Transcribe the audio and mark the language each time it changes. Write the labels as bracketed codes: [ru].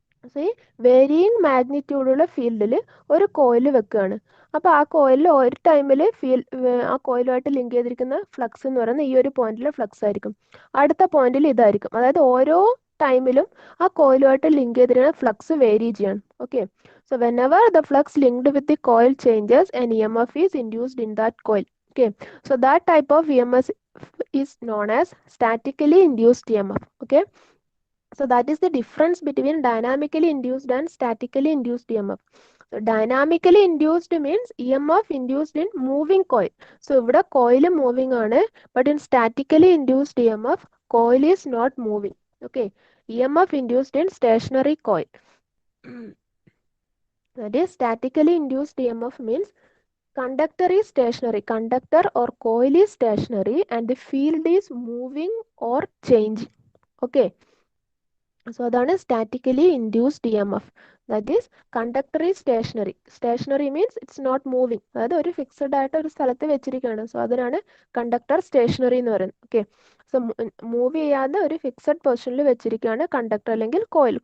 [ml] So ഈ varying മാഗ്നിറ്റ്യൂഡുള്ള ഫീൽഡിൽ ഒരു കോയിൽ വെക്കുകയാണ്. അപ്പോൾ ആ കോയിലിൽ ഒരു ടൈമിൽ ആ കോയിലുമായിട്ട് ലിങ്ക് ചെയ്തിരിക്കുന്ന ഫ്ലക്സ് എന്ന് പറയുന്നത് ഈ ഒരു പോയിന്റിലെ ഫ്ലക്സ് ആയിരിക്കും, അടുത്ത പോയിന്റിൽ ഇതായിരിക്കും. അതായത് ഓരോ ടൈമിലും ആ കോയിലുമായിട്ട് ലിങ്ക് ചെയ്തിരിക്കുന്ന ഫ്ലക്സ് വേരി ചെയ്യണം. [en] Okay, so whenever the flux linked with the coil changes, an EMF is induced in that coil. Okay, so that type of EMF is known as statically induced EMF. Okay, so that is the difference between dynamically induced and statically induced EMF. So dynamically induced means EMF induced in moving coil. So [ml] ഇവിടെ coil moving ആണ്, [en] but in statically induced EMF coil is not moving. Okay, EMF induced in stationary coil. That is statically induced EMF means conductor is stationary, conductor or coil is stationary and the field is moving or changing. [ml] Okay, so അതാണ് statically induced E M F. [en] That is conductor is stationary. Stationary means it's not moving, [ml] അതായത് ഒരു fixed ആയിട്ട് ഒരു സ്ഥലത്ത് വെച്ചിരിക്കുകയാണ്. So അതിനാണ് conductor stationery എന്ന് പറയുന്നത്. ഓക്കെ, സോ മൂവ് ചെയ്യാതെ ഒരു ഫിക്സഡ് പൊസിഷനിൽ വെച്ചിരിക്കുകയാണ് കണ്ടക്ടർ അല്ലെങ്കിൽ കോയിൽ.